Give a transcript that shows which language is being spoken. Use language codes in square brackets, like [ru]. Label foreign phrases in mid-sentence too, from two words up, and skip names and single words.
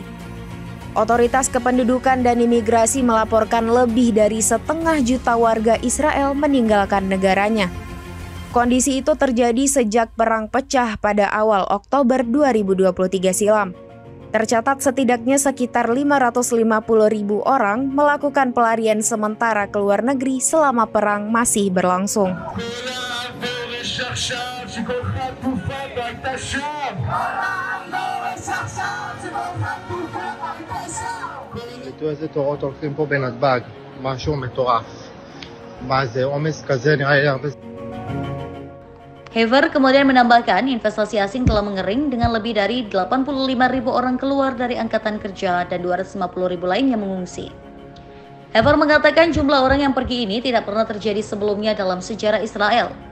[id] Otoritas Kependudukan dan Imigrasi melaporkan lebih dari 1,5 juta warga Israel meninggalkan negaranya. Kondisi itu terjadi sejak perang pecah pada awal Oktober 2023 silam. Tercatat setidaknya sekitar 550.000 orang melakukan pelarian sementara ke luar negeri selama perang masih berlangsung. [he] איזה תורות הולכים פה בנתב"ג, משהו מטורף. מה זה, עומס כזה נראה לי הרבה. [id] Hever kemudian menambahkan investasi asing telah mengering dengan lebih dari 85.000 orang keluar dari angkatan kerja dan 250.000 lain yang mengungsi. Hever mengatakan jumlah orang yang pergi ini tidak pernah terjadi sebelumnya dalam sejarah Israel.